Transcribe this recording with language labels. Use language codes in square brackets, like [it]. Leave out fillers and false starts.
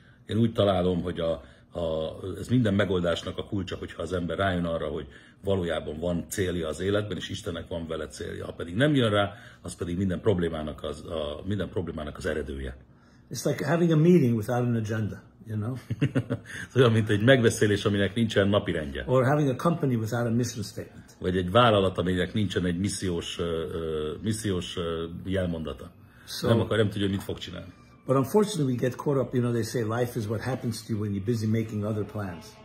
[hu] Én úgy találom, hogy ez minden megoldásnak a kulcsa, hogyha az ember rájön arra, hogy valójában van célja az életben, és Istennek van vele célja. Ha pedig nem jön rá, az pedig minden problémának az eredője. [en] It's like having a meeting without an agenda, you know? [hu] Olyan, mint egy megbeszélés, aminek nincsen napirendje. [en] Or having a company without a mission statement. [hu] Vagy egy vállalat, aminek nincsen egy missziós jelmondata. Nem tudja, hogy mit fog csinálni. [en] But unfortunately, we get caught up, you know, they say life is what happens to you when you're busy making other plans.